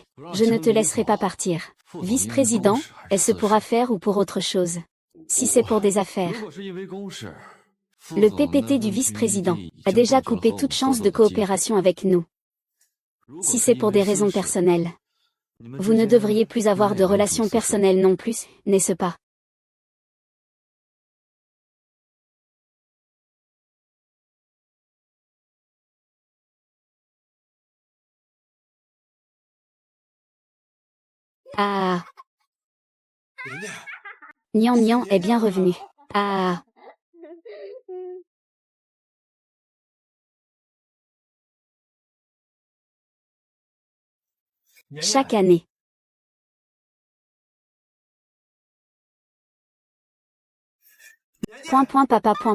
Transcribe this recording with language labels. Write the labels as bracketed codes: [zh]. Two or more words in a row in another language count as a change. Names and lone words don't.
[fr] Je ne te laisserai pas partir. Vice-président, est-ce pour affaires ou pour autre chose? Si c'est pour des affaires. Le PPT du vice-président a déjà coupé toute chance de coopération avec nous. Si c'est pour des raisons personnelles. Vous ne devriez plus avoir de relations personnelles non plus, n'est-ce pas? Ah. Nian Nian est bien revenu. Ah. Chaque année. Papa.